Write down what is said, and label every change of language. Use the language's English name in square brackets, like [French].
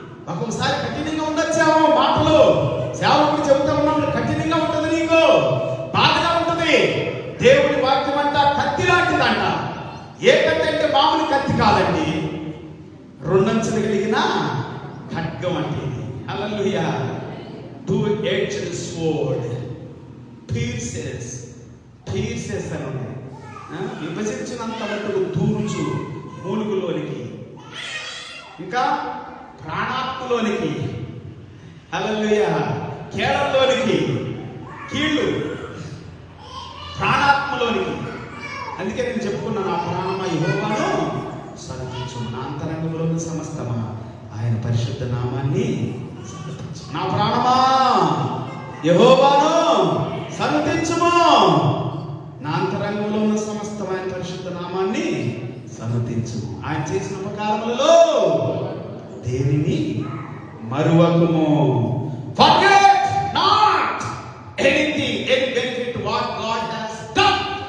[Telugu] ఒక్కొక్కసారి కఠినంగా ఉండొచ్చాము మాటలు, సేవకుడు చెబుతా ఉన్నప్పుడు కఠినంగా ఉంటుంది, నీకు బాధగా ఉంటుంది. దేవుడి వాక్యం అంట కత్తి లాంటిదంట. ఏ కత్తి అంటే మామూలు కత్తి కాదండి, 2 అంచులు కలిగిన ఖడ్గం అంటే. హల్లెలూయా. [English] 2-edged sword, pierces [Telugu] అని ఉంది. విభజించినంత మటుకు దూర్చు, మూలుగులోనికి, ఇంకా ప్రాణాత్మలోనికి, హల్లెలూయా, కేళంలోనికి, కీళ్ళు, ప్రాణాత్మలోనికి. అందుకే నేను చెప్పుకున్నాను, నా ప్రాణమా యెహోవాను స్తుతించు, నా అంతరంగంలో సమస్తమా ఆయన పరిశుద్ధ నామాన్ని స్తుతించు. నా ప్రాణమా యెహోవాను స్తుతించుము, నా అంతరంగంలో ఉన్న సమస్తం ఆయన పరిశుద్ధ నామాన్ని స్తుతించు. ఆయన చేసిన ఉపకారములలో దేనిని మరువకుము. [English] Forget not anything, any benefit what God has done.